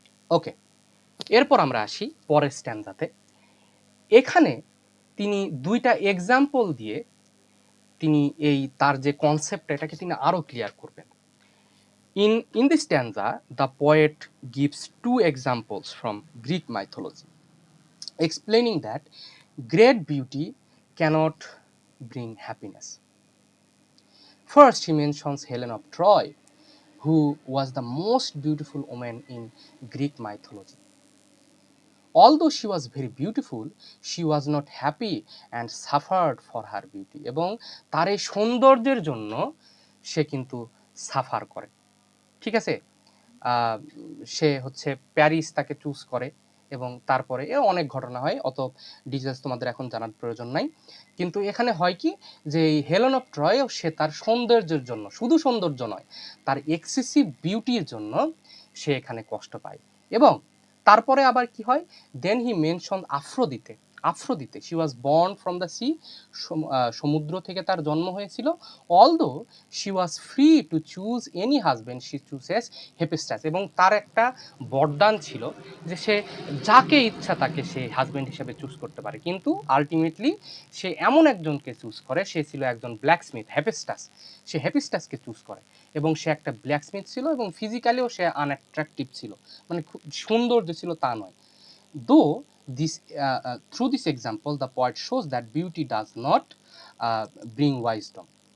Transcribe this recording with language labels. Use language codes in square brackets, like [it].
[bn] ওকে, এরপর আমরা আসি পরের স্ট্যান্জাতে। এখানে তিনি দুইটা এক্সাম্পল দিয়ে তিনি এই তার যে কনসেপ্ট, এটাকে তিনি আরো ক্লিয়ার করবেন। [en] In this stanza, the poet gives two examples from Greek mythology, explaining that great beauty cannot bring happiness. First, he mentions Helen of Troy, who was the most beautiful woman in Greek mythology. Although she was very beautiful, she was not happy and suffered for her beauty. [bn] এবং তার এই সৌন্দর্যের জন্য সে কিন্তু suffer করে। ঠিক আছে? সে হচ্ছে প্যারিস তাকে চুজ করে, এবং তারপরে এর অনেক ঘটনা হয়, অত ডিটেলস তোমাদের এখন জানার প্রয়োজন নাই। কিন্তু এখানে হয় কি, যে এই হেলেন অফ ট্রয়, সে তার সৌন্দর্যের জন্য, শুধু সৌন্দর্য নয়, তার এক্সেসিভ বিউটির জন্য সে এখানে কষ্ট পায়। এবং তারপরে আবার কি হয়, [en] Then he mention Aphrodite. Aphrodite, she was born from the sea, [bn] সমুদ্র থেকে তার জন্ম হয়েছিল। [en] Although she was free to choose any husband, she chooses Hephaestus. [bn] এবং তার একটা বরদান ছিল যে সে যাকে ইচ্ছা তাকে সে হাজবেন্ড হিসেবে চুজ করতে পারে, কিন্তু আলটিমেটলি সে এমন একজনকে চুজ করে, সে ছিল একজন ব্ল্যাকস্মিথ, হেফেস্টাস। সে হেফেস্টাসকে চুজ করে, এবং সে একটা ব্ল্যাকস্মিথ ছিল, এবং ফিজিক্যালিও সে আনঅ্যাট্রাকটিভ ছিল, মানে খুব সুন্দর যে ছিল তা নয়। [en] Though this through this example the poet shows that beauty does not bring wisdom.